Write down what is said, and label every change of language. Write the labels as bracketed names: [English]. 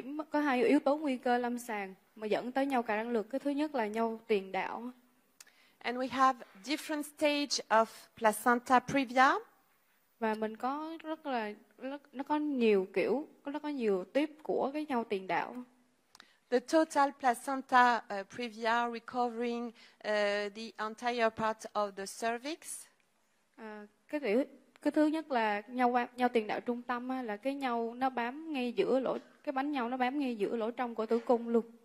[Vietnamese] Có hai yếu tố nguy cơ lâm sàng mà dẫn tới nhau cài răng lược. Cái thứ nhất là nhau tiền đạo. [English] And we have different stage of placenta previa. [Vietnamese] Và mình có nó có nhiều kiểu, nó có nhiều tiếp của cái nhau tiền đạo. [English] The total placenta previa recovering the entire part of the cervix. [Vietnamese] Cái thứ nhất là nhau tiền đạo trung tâm á, là cái nhau nó bám ngay giữa cái bánh nhau nó bám ngay giữa lỗ trong của tử cung luôn.